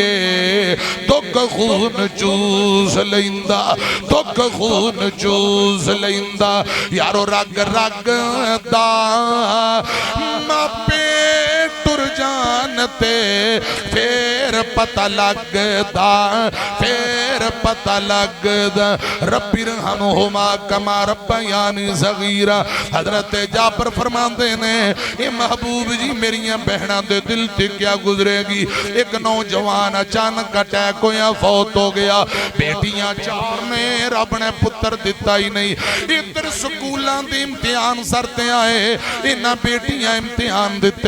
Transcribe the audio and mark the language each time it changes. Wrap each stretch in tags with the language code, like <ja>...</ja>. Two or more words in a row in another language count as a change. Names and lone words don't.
<pa>دکھ خون چوس لیندا، دکھ خون چوس لیندا. یارو رگ رگ دا ماپے ٹر جان تے فیر پتہ لگدا، فیر پتہ لگدا, फिर पता लगदा।</pa> <ar>رب ارحمهما كما ربياني صغيرا.</ar> <pa>حضرت جعفر فرماتے نے یہ محبوب جی میریاں بہناں دے دل تے کیا گزرے گی. اک نوجوان اچانک اٹیک ہویا فوت ہو گیا. بیٹیاں چار نے رب نے پتر دتا ہی نہیں. ادھر سکولوں کے امتحان سرتے آئے، انہاں بیٹیاں امتحان دتے.</pa>